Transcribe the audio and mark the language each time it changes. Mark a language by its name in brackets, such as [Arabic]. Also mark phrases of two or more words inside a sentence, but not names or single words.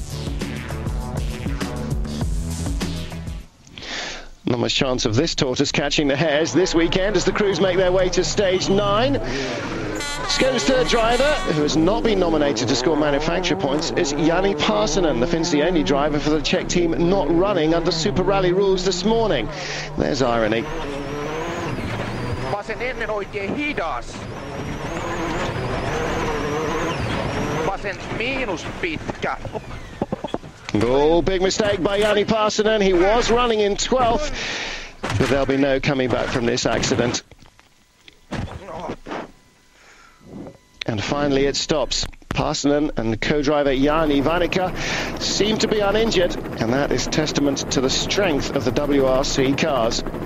[English] Not much chance of this tortoise catching the hares this weekend as the crews make their way to stage 9. Skoda's third driver, who has not been nominated to score manufacturer points, is Jani Parsonen. The Finn's the only driver for the Czech team not running under Super Rally rules this morning. There's irony. [Finnish] Vasen ennen oikein hidas. Vasen miinus pitkä. [English] Oh, big mistake by Jani Parsonen. He was running in 12th, but there'll be no coming back from this accident. And finally it stops. Parsonen and co-driver Jani Vanica seem to be uninjured, and that is testament to the strength of the WRC cars.